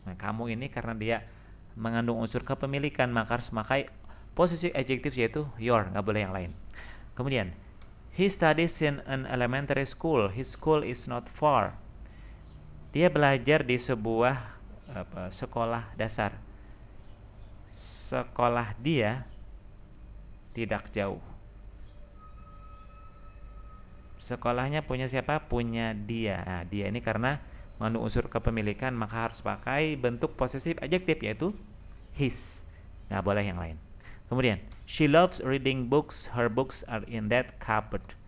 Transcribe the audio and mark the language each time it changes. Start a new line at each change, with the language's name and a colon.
Indonesian: Nah, kamu ini karena dia mengandung unsur kepemilikan, maka harus memakai possessive adjectives yaitu your, nggak boleh yang lain.
English: Kemudian, he studies in an elementary school. His school is not far.
Indonesian: Dia belajar di sebuah sekolah dasar. Sekolah dia tidak jauh. Sekolahnya punya siapa? Punya dia. Nah, dia ini karena mengandung unsur kepemilikan, maka harus pakai bentuk possessive adjective yaitu his. Nggak boleh yang lain.
English: Kemudian, she loves reading books. Her books are in that cupboard.